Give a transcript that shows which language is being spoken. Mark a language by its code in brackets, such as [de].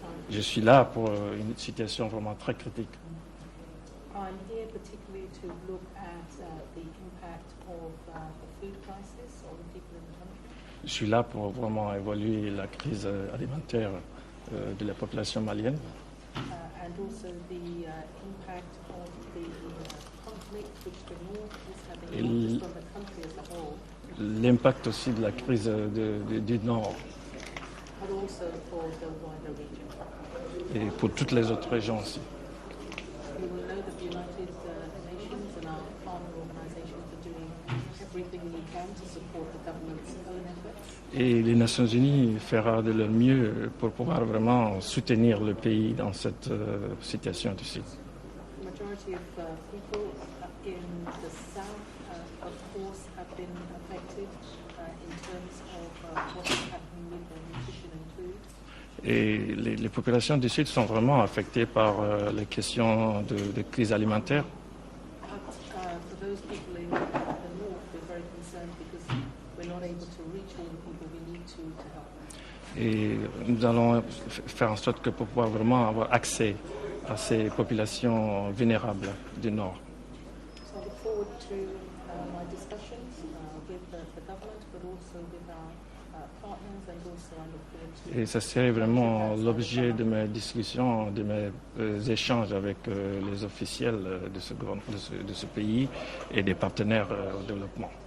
[fr] Je suis là pour une situation vraiment très critique. [en] I'm here particularly to look at the impact of the food crisis on the people in the country. [fr] Je suis là pour vraiment évaluer la crise alimentaire de la population malienne. [en] And also the impact of the conflict which the North is having, not just on the country as a whole. [fr] L'impact aussi de la crise du Nord. [en] But also for the wider region. [fr] Et pour toutes les autres régions aussi. [en] You will know that the United Nations and our partner organizations are doing everything we can to support the government's own efforts. [fr] Et les Nations Unies feront de leur mieux pour pouvoir vraiment soutenir le pays dans cette situation difficile. [en] The majority of people in the south, of course, have been affected in terms of what is happening with their nutrition and food. [fr] Et les populations du Sud sont vraiment affectées par les questions de crise alimentaire. [en] For those people in the north, we're very concerned because we're not able to reach all the people we need to help. [fr] Et nous allons faire en sorte que pour pouvoir vraiment avoir accès à ces populations vulnérables du Nord. [en] So I look forward to my discussions with the government, but also with our partners and also I look forward to. [fr] Et ça serait vraiment l'objet de mes discussions, de mes échanges avec les officiels de ce pays et des partenaires au développement.